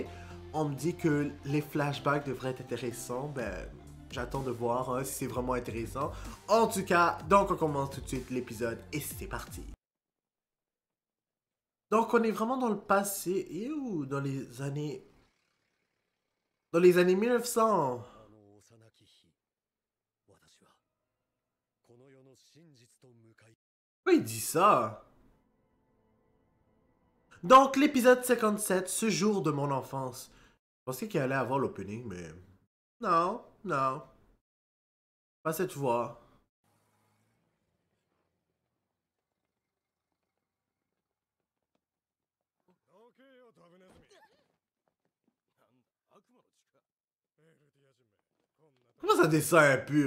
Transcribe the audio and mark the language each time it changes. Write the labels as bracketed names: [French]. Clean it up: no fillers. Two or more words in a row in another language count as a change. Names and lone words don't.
[French] On me dit que les flashbacks devraient être intéressants, ben j'attends de voir hein, si c'est vraiment intéressant. En tout cas, donc on commence tout de suite l'épisode et c'est parti. Donc on est vraiment dans le passé, et où dans les années... Dans les années 1900. [Japanese] あの幼き日、私はこの世の真実と向かい [French] Pourquoi il dit ça? Donc, l'épisode 57, ce jour de mon enfance. Je pensais qu'il allait avoir l'opening, mais... Non, non. Pas cette fois. Comment ça descend impur?